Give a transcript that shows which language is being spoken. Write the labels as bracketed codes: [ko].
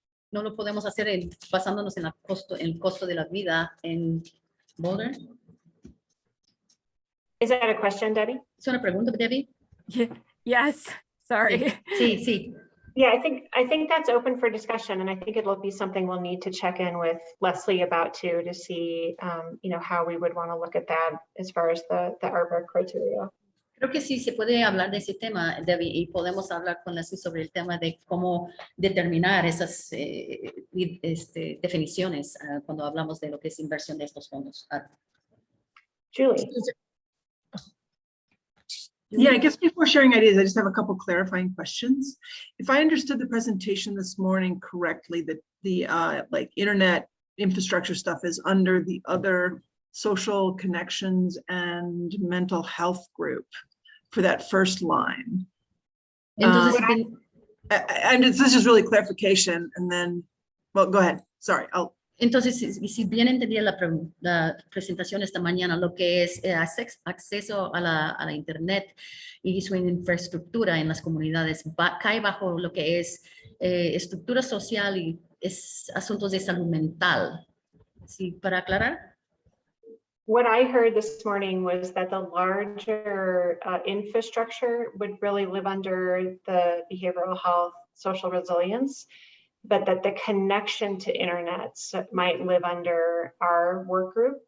[es] No lo podemos hacer basándonos en el costo de la vida en Boulder. [en] Is that a question, Debbie? [es] ¿Es una pregunta, Debbie? [en] Yes, sorry. [es] Sí, sí. [en] Yeah, I think that's open for discussion, and I think it'll be something we'll need to check in with Leslie about too, to see, how we would want to look at that as far as the ARPA criteria. [es] Creo que sí se puede hablar de ese tema, Debbie, y podemos hablar con Leslie sobre el tema de cómo determinar esas definiciones cuando hablamos de lo que es inversión de estos fondos. [en] Julie. Yeah, I guess before sharing ideas, I just have a couple clarifying questions. If I understood the presentation this morning correctly, that the like internet infrastructure stuff is under the other social connections and mental health group for that first line. [es] Entonces, [en] This is really clarification, and then, well, go ahead. Sorry, [es] Entonces, si bien entendía la presentación esta mañana, lo que es acceso a la Internet y su infraestructura en las comunidades cae bajo lo que es estructura social y es asuntos de salud mental. ¿Sí? Para aclarar. [en] What I heard this morning was that the larger infrastructure would really live under the behavioral health, social resilience, but that the connection to internet might live under our work group.